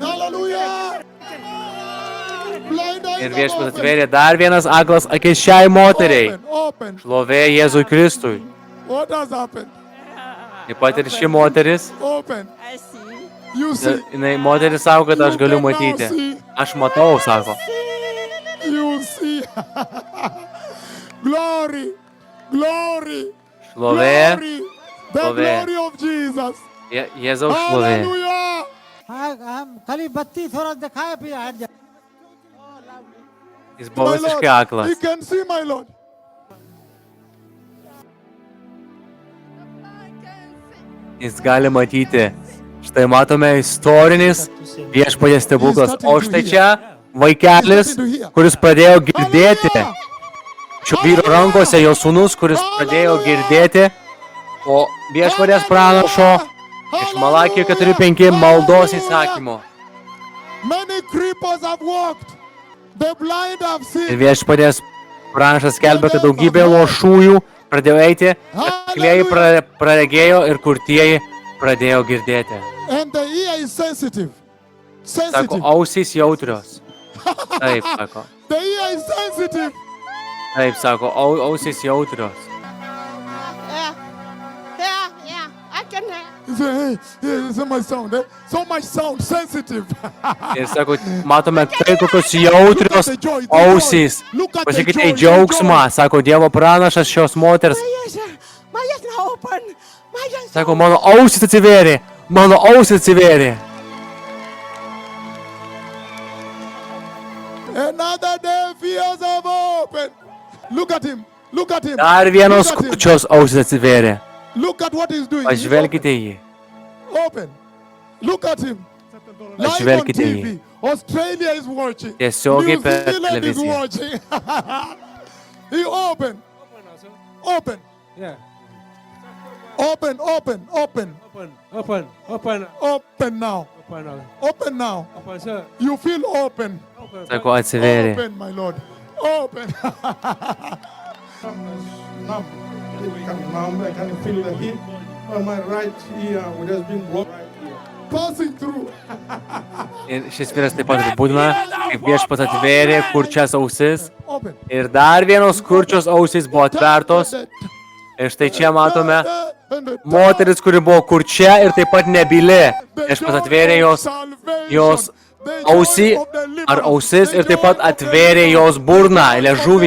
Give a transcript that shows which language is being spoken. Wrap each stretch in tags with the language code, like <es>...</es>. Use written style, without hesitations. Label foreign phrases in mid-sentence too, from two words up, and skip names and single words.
<en>Hallelujah. Blind eyes</en> <lt>Ir</lt> <en>are</en> <lt>viešpats</lt> <en>open.</en> <lt>atvėrė dar vienas aklas akis šiai moteriai.</lt> <en>Open.</en> <lt>Šlovė Jėzui Kristui.</lt> <en>What has happened?</en> <lt>Taip pat ir ši moteris,</lt> <en>Open. I see. You see.</en> <lt>moteris sako, kad aš galiu matyti. Aš matau, sako.</lt> <en>You see. Glory. Glory.</en> <lt>Šlovė,</lt> <en>Glory. The Glory. glory of Jesus.</en> <lt>Jėzaus šlovė.</lt> <en>Hallelujah.</en> <hif>हम खाली बत्ती थोड़ा दिखाए पे हट जा</hif> <lt>Jis buvo</lt> <en>My</en> <lt>visiškai</lt> <en>Lord,</en> <lt>aklas.</lt> <en>you can see, my Lord.</en> <lt>Jis gali matyti. Štai matome istorinis viešpaties stebuklas. O štai čia vaikelis, kuris pradėjo girdėti. Šio vyro rankose jo sūnus, kuris pradėjo girdėti. O viešpaties pranašo iš Malakijo 4:5 maldos įsakymo.</lt> <en>Many creepers have walked. The blind have</en> <lt>Ir</lt> <en>seen.</en> <lt>viešpaties pranašas skelbia, kad daugybė lošųjų pradėjo eiti, aklieji praregėjo ir kurtieji pradėjo girdėti.</lt> <en>And the ear is sensitive.</en> <lt>Sako,</lt> <en>Sensitive.</en> <lt>ausys jautrios. Taip, sako.</lt> <en>The ear is sensitive.</en> <lt>Taip, sako, ausys jautrios.</lt> <en>Yeah, I can hear. He said, hey, so much sound. So much sound. Sensitive.</en> <lt>Ir sako, matome tai, kokios jautrios ausys. Pasakykite į džiaugsmą, sako Dievo pranašas šios moters. My ears now open. My ears. Sako, mano ausys atsivėrė. Mano ausys atsivėrė.</lt> <en>Another day fears have opened. Look at him. Look at him.</en> <lt>Dar vienos</lt> <en>Look at him.</en> <lt>kurčios ausys atsivėrė.</lt> <en>Look at what he's doing. He's</en> <lt>Pažvelkite į jį.</lt> <en>open. Look at him. Live on</en> <lt>Pažvelkite į jį.</lt> <en>TV. Australia is watching.</en> <lt>Tiesiogiai</lt> <en>New</en> <lt>per</lt> <en>Zealand is</en> <lt>televiziją.</lt> <en>watching. He open. Open. Yeah. Open. Open. Open. Open now. Open now. You feel open.</en> <lt>Sako, atsivėrė.</lt> <en>Open, my Lord. Open. Numb. It become numb. I can feel the heat on my right ear, which has been blocked. Passing through.</en> <lt>Ir šis vyras taip pat apibūdina, kaip viešpats atvėrė kurčias ausis.</lt> <en>Open.</en> <lt>Ir dar vienos kurčios ausys buvo atvertos. Ir štai čia matome moteris, kuri buvo kurčia ir taip pat nebyli. Viešpats atvėrė jos ausį ar ausis ir taip pat atvėrė jos burną, liežuvį.</lt>